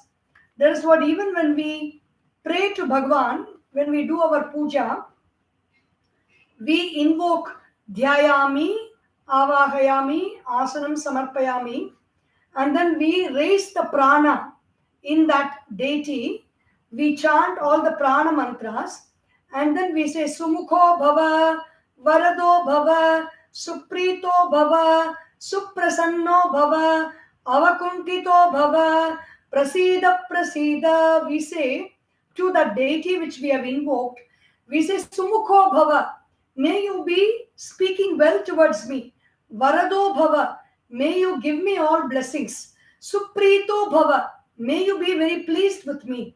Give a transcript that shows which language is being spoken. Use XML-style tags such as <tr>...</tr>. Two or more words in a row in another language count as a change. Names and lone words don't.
<en>That is what, even when we pray to Bhagwan, when we do our puja, we invoke</en> <sa>Dhyayami, Avahayami, Asanam Samarpayami,</sa> <en>and then we raise the prana in that deity. We chant all the prana mantras, and then we say</en> <sa>Sumukho Bhava, Varado Bhava, Suprito Bhava, Suprasanno Bhava, Avakuntito Bhava, Prasida Prasida.</sa> <en>We say to the deity which we have invoked, we say</en> <sa>Sumukho Bhava,</sa> <en>may you be speaking well towards me.</en> <sa>Varado Bhava,</sa> <en>may you give me all blessings.</en> <sa>Suprito Bhava,</sa> <en>may you be very pleased with me.</en>